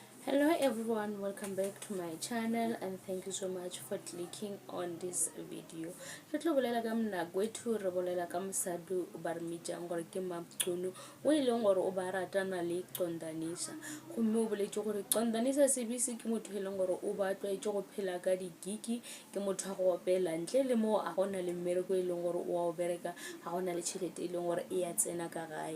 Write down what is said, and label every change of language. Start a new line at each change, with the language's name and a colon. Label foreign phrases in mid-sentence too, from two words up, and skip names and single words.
English: Hello everyone, welcome back to my channel and thank you so much for clicking on this video.
Northern Sotho: Re tlo bolela ka Mnakwethu, re bolela ka mosadi o ba re mitsang gore ke Mamchunu o ileng gore o ba ratana le Condanisa. Gomme o boletse gore Condanisa sebisi ke motho e leng gore o ba tlwaetse go phela ka digigi, ke motho a go opela ntle le mo a gona le mmereko e leng gore o a bereka, a gona le tšhelete e leng gore e a tsena ka gae.